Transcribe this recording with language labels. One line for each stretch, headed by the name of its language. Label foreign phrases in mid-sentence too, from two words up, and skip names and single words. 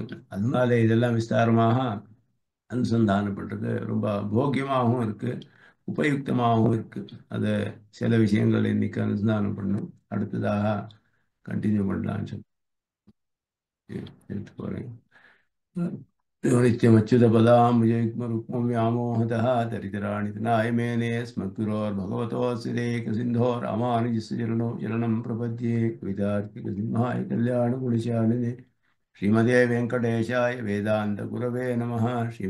Tamil: அதனால இதெல்லாம் விஸ்தாரமாக அனுசந்தானம் பண்றது ரொம்ப போக்கியமாகவும் இருக்கு, உபயுக்தமாகவும் இருக்கு. அது சில விஷயங்கள் இன்னைக்கு அனுசந்தானம் பண்ணும். அடுத்ததாக கண்டினியூ பண்ணலாம்னு சொல்லி எடுத்து போறேன்.
Sanskrit: नित्यमच्युतपदाम्बुजयुग्मरुक्मव्यामोहतः दरिद्राणि तनाय मेने अस्मद्गुरोर्भगवतोऽस्य देकसिन्धो रामानुजस्य चरणौ शरणं प्रपद्ये कवितार्किकसिंहाय कल्याणगुणशालिने श्रीमते वेङ्कटेशाय वेदान्तगुरवे नमः।